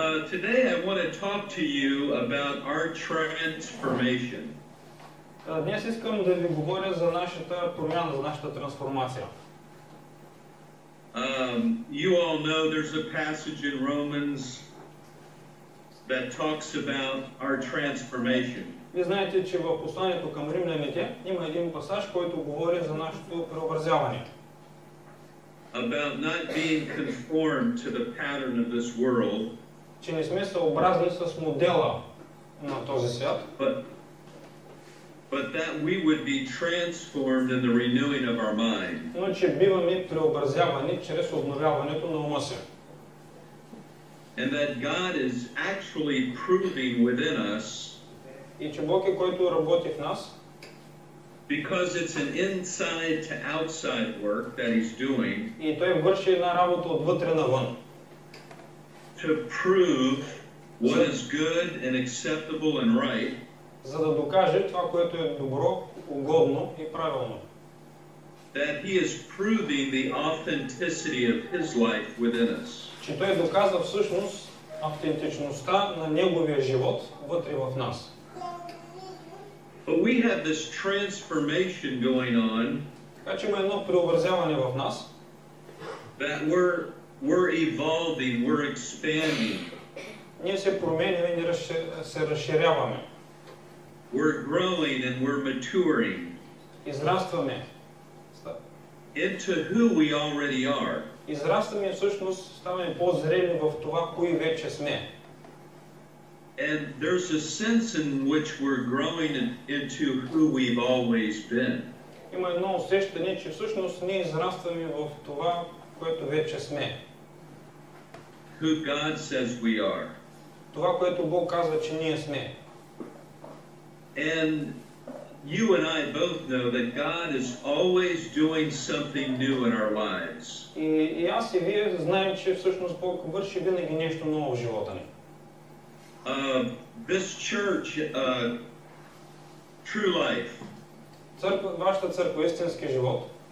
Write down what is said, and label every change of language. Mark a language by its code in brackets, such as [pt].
[en] Today I want to talk to you about our transformation. [bg] Днес искам да ви говоря за нашата промяна, за нашата трансформация. [en] You all know there's a passage in Romans that talks about our transformation. [bg] Вие знаете, че в посланието към римляните има един пасаж, който говори за нашето преобразяване. [en] About not being conformed to the pattern of this world. [bg] Че не сме съобразни с модела на този свят. [en] But that we would be transformed in the renewing of our mind. [bg] Но че биваме преобразявани чрез обновяването на ума си. [en] And that God is actually proving within us. [bg] И че Бог е който работи в нас. [en] Because it's an inside to outside work that He's doing. [bg] И той върши една работа отвътре навън. [en] To prove what is good and acceptable and right. [bg] За да докаже това, което е добро, угодно и правилно. [en] That He is proving the authenticity of His life within us. [bg] Че той доказва всъщност автентичността на неговия живот вътре в нас. [en] But we have this transformation going on. [bg] Така че има едно преобразяване в нас. [en] That we're evolving, we're expanding. [bg] Ние се променяме и се разширяваме. [en] We're growing and we're maturing. [bg] Израстваме. [en] Into who we already are. [bg] Израстваме и всъщност ставаме по-зрели в това, кои вече сме. [en] And there's a sense in which we're growing into who we've always been. [bg] Има едно усещане, че всъщност ние израстваме в това, което вече сме. [en] Who God says we are. [bg] Това, което Бог казва, че ние сме. [en] And you and I both know that God is always doing something new in our lives. [bg] И аз и вие знаем, че всъщност Бог върши винаги нещо ново в живота ни. [en] This church, True Life, [bg] вашата църква, истински живот,